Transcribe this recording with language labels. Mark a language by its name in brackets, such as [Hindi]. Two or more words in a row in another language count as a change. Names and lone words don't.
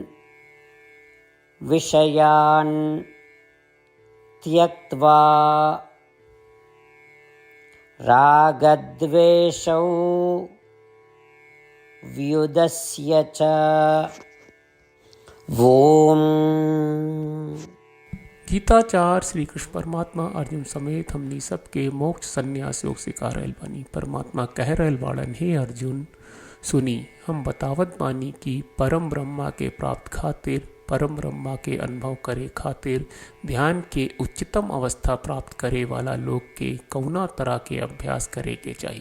[Sanskrit] विषयान् त्यक्त्वा रागद्वेषौ व्युदस्य च। ओम। [Bhojpuri] गीताचार्य श्री कृष्ण परमात्मा अर्जुन समेत हमनी सबके मोक्ष संन्यास योग सिखा रहल बानी। परमात्मा कह रहल बाड़न, हे अर्जुन सुनी, हम बतावत बानी कि परम ब्रह्मा के प्राप्त खातिर, परम ब्रह्मा के अनुभव करे खातिर ध्यान के उच्चतम अवस्था प्राप्त करे वाला लोग के कौना तरह के अभ्यास करे के चाहिए।